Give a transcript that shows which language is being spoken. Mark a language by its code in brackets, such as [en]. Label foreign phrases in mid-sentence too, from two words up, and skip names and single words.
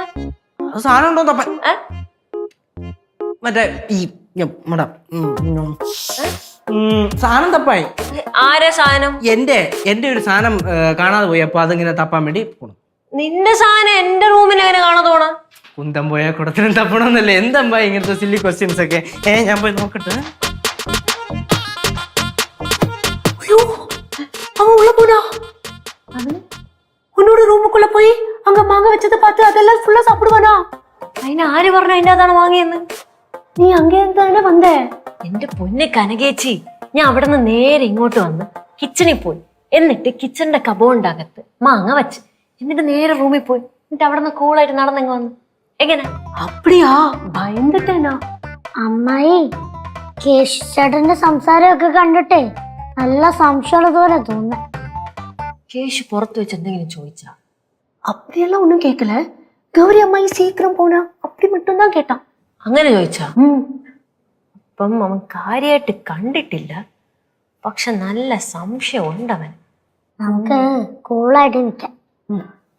[ml] സാധനം ഉണ്ടോ തപ്പ? മറ്റേ ഈ സാധനം തപ്പായി. ആരാ സാധനം? എന്റെ ഒരു സാധനം കാണാതെ പോയി, അപ്പൊ അതിങ്ങനെ തപ്പാൻ വേണ്ടി പോണം. നിന്റെ സാധനം എന്റെ റൂമിൽ എങ്ങനെ കാണാതെ പോണ? കുന്തം പോയാൽ കുടത്തിനും തപ്പണമെന്നല്ലേ. എന്തമ്പാ ഇങ്ങനത്തെ [en] silly questions [ml] ഒക്കെ? ഞാൻ പോയി നോക്കട്ടെ. [ta] அவன் உள்ள போனா உன்னோட ரூமுக்குள்ள போய் அங்க மாங்க வச்சதை பார்த்து அதெல்லாம் ஃபுல்லா சாப்பிடுவானா? [ml] അതിന് ആര് പറഞ്ഞു അതിന്റെ അതാണ് വാങ്ങിയെന്ന്? നീ അങ്ങേ എന്താണ് വന്നേ? എന്റെ പൊന്നെ കനകേച്ചി, ഞാൻ അവിടെ നിന്ന് നേരെ ഇങ്ങോട്ട് വന്ന് കിച്ചണിൽ പോയി. എന്നിട്ട് കിച്ചണിന്റെ കബോർഡിനകത്ത് മാങ്ങ വെച്ച്, എന്നിട്ട് നേരെ റൂമിൽ പോയി. എന്നിട്ട് അവിടെ നിന്ന് കൂളായിട്ട് നടന്നെങ്ങ് വന്നു. എങ്ങനെ? அப்படியா? ഭയന്നിട്ടേനാ. അമ്മായി കേശു ചേട്ടന്റെ സംസാരമൊക്കെ കണ്ടിട്ടേ നല്ല സംശയമുള്ളതുപോലെ തോന്നുന്നു. കേശു പുറത്ത് വെച്ച് എന്തെങ്കിലും ചോദിച്ചാ? [ta] அப்படியெல்லாம் ஒன்னும் கேட்கல. கௌரி அம்மாயி சீக்கிரம் போனா அப்படி மட்டும் தான் கேட்டான். [ml] അങ്ങനെ ചോദിച്ചാ? അപ്പം അവൻ കാര്യമായിട്ട് കണ്ടിട്ടില്ല, പക്ഷെ നല്ല സംശയം ഉണ്ടവൻ. നമുക്ക് കൂളായിട്ട് നിൽക്കാം.